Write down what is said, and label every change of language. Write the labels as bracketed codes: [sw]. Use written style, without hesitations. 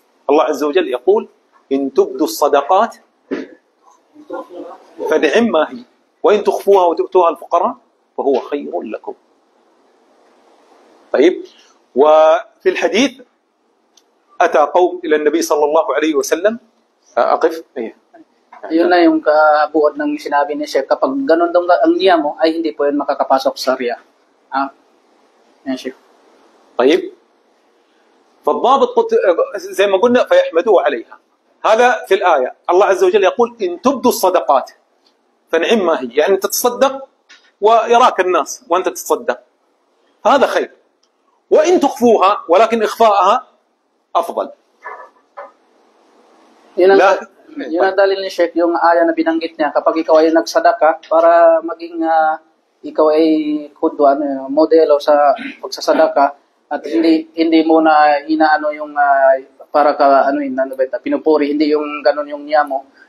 [ar] الله عز وجل يقول إن تبدوا الصدقات فنعم ما هي، وإن تخفوها وتؤتوها الفقراء فهو خير لكم. طيب، وفي الحديث أتى قوم إلى النبي صلى الله عليه وسلم. أقف. [tl] Yun na yung kabuod ng sinabi ni Sheikh. Kapag ganun daw ang niya mo, ay hindi po yun makakapasok sa riya. Yan, Sheikh. [ar] طيب، فالضابط زي ما قلنا فيحمدوه عليها. هذا في الآية. الله عز وجل يقول إن تبدوا الصدقات فنعم ما هي، يعني تتصدق ويراك الناس وأنت تتصدق، هذا خير. وإن تخفوها ولكن إخفاءها أفضل. [tl] Yun ang dalil ni Sheikh, yung aya na binanggit niya, kapag ikaw ay nagsadaka, para maging ikaw ay modelo sa pagsasadaka, at hindi mo na inaano yung para ka pinupuri, hindi yung ganun yung niya mo.